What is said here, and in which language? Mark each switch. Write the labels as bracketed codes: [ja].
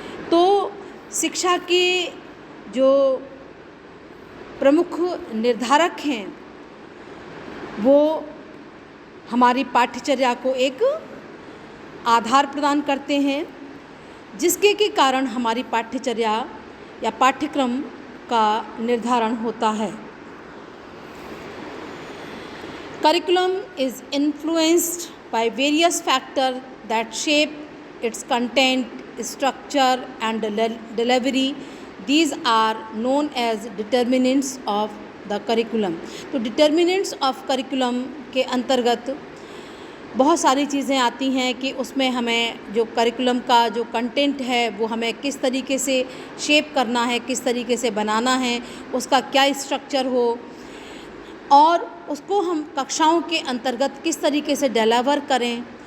[hi] तो शिक्षा के जो प्रमुख निर्धारक हैं वो हमारी पाठ्यचर्या को एक आधार प्रदान करते हैं, जिसके के कारण हमारी पाठ्यचर्या या पाठ्यक्रम का निर्धारण होता है। [en] Curriculum is influenced by various factors that shape its content, structure and delivery. These are known as determinants of the curriculum. [hi] तो [en] determinants of curriculum [hi] के अंतर्गत बहुत सारी चीज़ें आती हैं कि उसमें हमें जो करिकुलम का जो कंटेंट है वो हमें किस तरीके से शेप करना है, किस तरीके से बनाना है, उसका क्या स्ट्रक्चर हो और उसको हम कक्षाओं के अंतर्गत किस तरीके से डिलीवर करें।